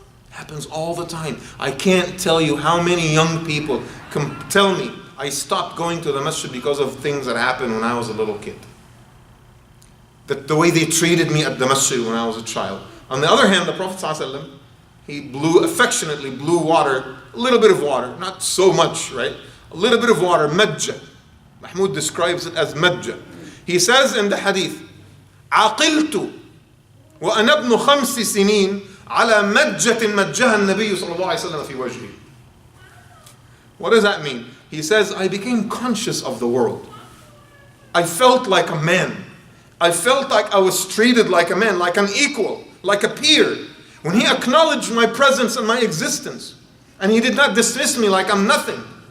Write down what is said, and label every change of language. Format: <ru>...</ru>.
<en>Happens all the time. I can't tell you how many young people tell me, I stopped going to the masjid because of things that happened when I was a little kid. That the way they treated me at the masjid when I was a child. On the other hand, the Prophet ﷺ, he affectionately blew water, a little bit of water, not so much, right? A little bit of water, majja. Mahmud describes it as majja. He says in the hadith,</en> <ar>عقلت وأنا ابن 5 سنين على مجة مجها النبي صلى الله عليه وسلم في وجهي.</ar> <en>What does that mean? He says, I became conscious of the world. I felt like a man. I felt like I was treated like a man, like an equal, like a peer. When he acknowledged my presence and my existence, and he did not dismiss me like I'm nothing.</en>